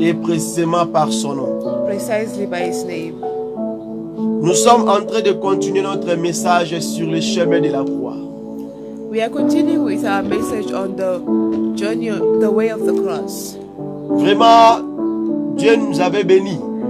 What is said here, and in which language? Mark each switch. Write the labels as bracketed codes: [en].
[fr] Et précisément par son nom. [en] Precisely by his name. [fr] Nous sommes en train de continuer notre message sur le chemin de la croix. [en] We are continuing with our message on the journey, the way of the cross. [fr] Vraiment, Dieu nous avait bénis.